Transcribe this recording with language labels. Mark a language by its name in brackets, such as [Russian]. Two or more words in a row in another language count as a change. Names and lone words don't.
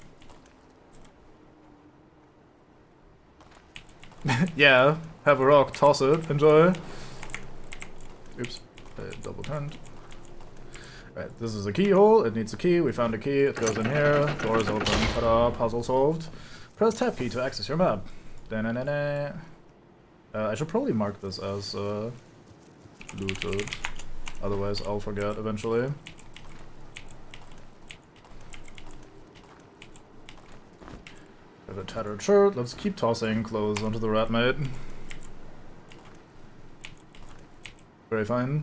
[English] Yeah, have a rock, toss it, enjoy. Oops, I double turned. Right, this is a keyhole, it needs a key, we found a key, it goes in here, door is open, ta-da, puzzle solved. Press tab key to access your map. Da-na-na-na. I should probably mark this as looted, otherwise I'll forget eventually. Got a tattered shirt, let's keep tossing clothes onto the rat mate. Very fine.